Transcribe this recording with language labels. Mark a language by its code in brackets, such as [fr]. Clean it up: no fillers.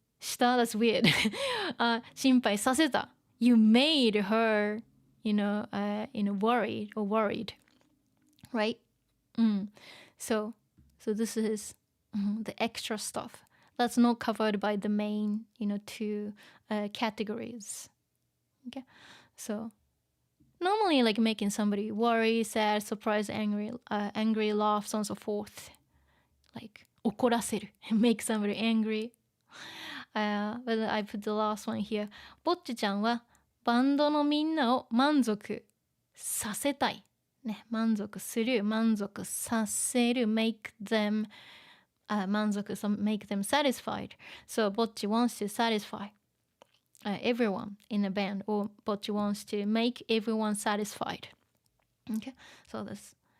[en] した that's weird [ja] 心配させた [en] you made her worried or worried right so this is the extra stuff that's not covered by the main two categories. Okay, so normally like making somebody worry, sad, surprised, angry, laugh, so on and so forth, like 怒らせる make somebody angry. But I put the last one here. [ja] ぼっちちゃんはバンドのみんなを満足させたい。ね、満足する、満足させる、 [en] make them 満足 so make them satisfied. So ぼっち wants to satisfy everyone in a band, or ぼっち wants to make everyone satisfied. Okay, so this.